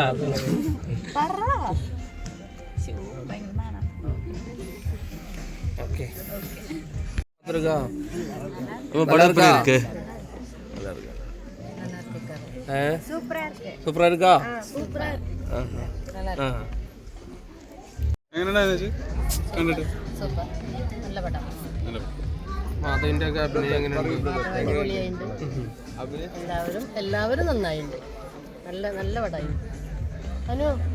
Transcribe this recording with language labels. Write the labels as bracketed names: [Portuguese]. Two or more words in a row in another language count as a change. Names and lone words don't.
[Tamil] ओके दुर्गा वो बड़ा पर இருக்கு சூப்பரா இருக்கு. சூப்பரா இருக்கா? சூப்பரா ആ [Malayalam] എങ്ങനെയുണ്ടായിരുന്നു കണ്ടിട്ട്? സൂപ്പർ, നല്ല പടം. മാധവിന്റെ ഒക്കെ അഭിനയം എങ്ങനെയുണ്ട്? അടിപൊളിയായിട്ടുണ്ട്. എല്ലാവരും നന്നായിട്ടുണ്ട്. നല്ല പടമായിരുന്നു. അനു